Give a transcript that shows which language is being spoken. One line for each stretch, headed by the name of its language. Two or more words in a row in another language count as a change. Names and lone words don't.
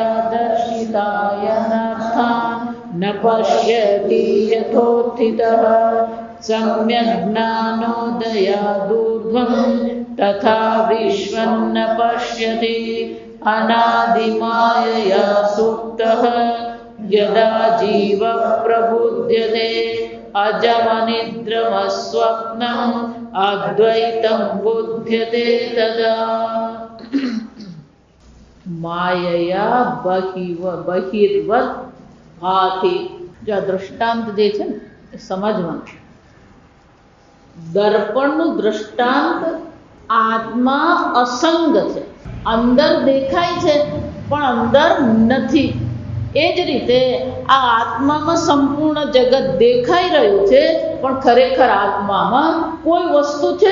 Sanskrit: दर्शितायनर्थान् न पश्यति यथोत्थितः सम्यग् ज्ञानोदयादूर्ध्वं तथा विश्वं न पश्यति अनादिमायया सुप्तः यदा जीवः प्रबुध्यते अजमनिद्रमस्वप्नम् अद्वैतं बुध्यते तदा। मायया बहिर्वत् भाति।
Gujarati: જો દૃષ્ટાંત દે છે ને સમજવાનું। દર્પણનું દૃષ્ટાંત આત્મા અસંગ છે, અંદર દેખાય છે પણ અંદર નથી. એ જ રીતે આ આત્મામાં સંપૂર્ણ જગત દેખાઈ રહ્યું છે, પણ ખરેખર આત્મામાં કોઈ વસ્તુ છે.